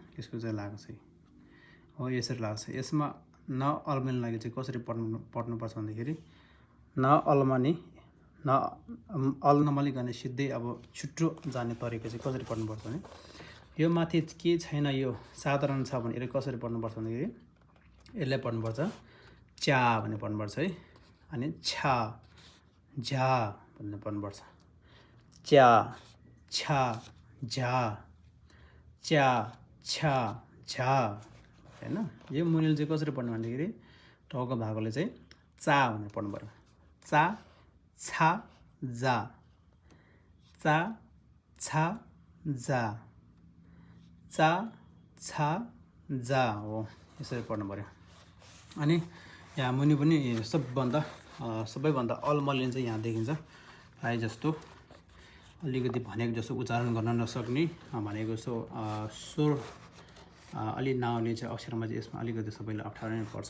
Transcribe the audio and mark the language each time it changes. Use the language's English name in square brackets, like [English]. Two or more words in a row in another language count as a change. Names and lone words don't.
[Nepali] यसको चाहिँ लागेको छ हो, यसरी लागेको छ। यसमा न अल्मल्न लागि चाहिँ कसरी पढ्नु पर्छ भन्दाखेरि न अल्मनी न अल नमलिकन सिधै अब छुट्टो जाने तरिका चाहिँ कसरी पढ्नु पर्छ भने यो माथि के छैन, यो साधारण छ भने यसले कसरी पढ्नु पर्छ भन्दाखेरि यसलाई पढ्नु पर्छ च्या भन्ने पढ्नु पर्छ है। अनि छा झा भन्ने पढ्नु पर्छ। च्या छा झा च्या छा झा हैन। यो मुनिले चाहिँ कसरी पढ्नु भन्दाखेरि टाउको भागले चाहिँ चा भनेर पढ्नु पर्यो। चा छा जा चा छा जा चा छा जा हो, यसरी पढ्नु पर्यो। अनि यहाँ मुनि पनि सबैभन्दा अल्मलिन चाहिँ यहाँ देखिन्छ। प्राय जस्तो अलिकति भनेको जस्तो उच्चारण गर्न नसक्ने भनेको जस्तो स्वर अलि नआउने चाहिँ अक्षरमा चाहिँ यसमा अलिकति सबैले अप्ठ्यारो नै पर्छ।